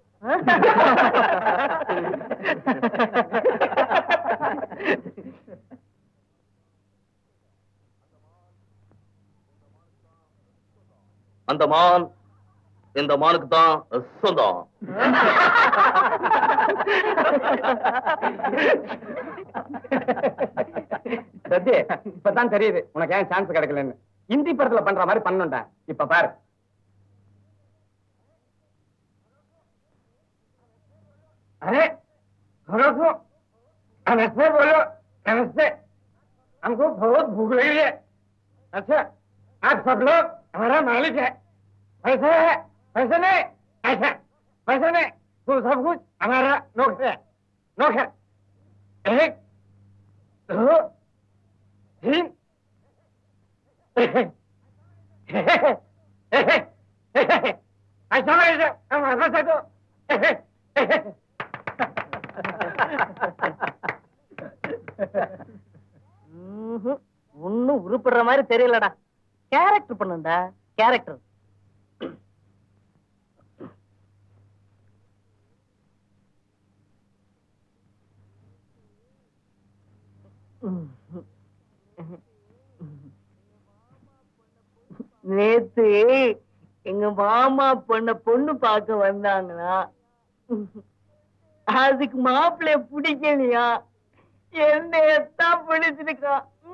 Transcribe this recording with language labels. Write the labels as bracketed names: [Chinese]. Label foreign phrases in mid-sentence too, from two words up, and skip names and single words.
[Tamil] அந்த மான் இந்த மானுக்கு தான் சொந்தம். சத்யே, இப்பதான் தெரியுது உனக்கு ஏன் சான்ஸ் கிடைக்கலன்னு. ஹிந்தி படத்துல பண்ற மாதிரி பண்ணுண்டா. இப்ப பாரு. [Hindi] अरे नमस्ते बोलो, नमस्ते। हमको बहुत भूख लगी है। अच्छा, आप सब लोग हमारा मालिक है। पैसे है, पैसे नहीं। अच्छा, पैसे तू सब कुछ हमारा नोक है एक दो तीन ऐसा ऐसे हमारा से तो [Tamil] ஒன்னும் உருப்படுற மாதிரி தெரியலடா. கேரக்டர் பண்ணுடா, கேரக்டர். நேத்து எங்க மாமா பொண்ணு பார்க்க வந்தாங்கன்னா அதுக்கு மாப்பிள்ளைய பிடிக்கலையா, என்னையத்தான் பிடிச்சிருக்கான்.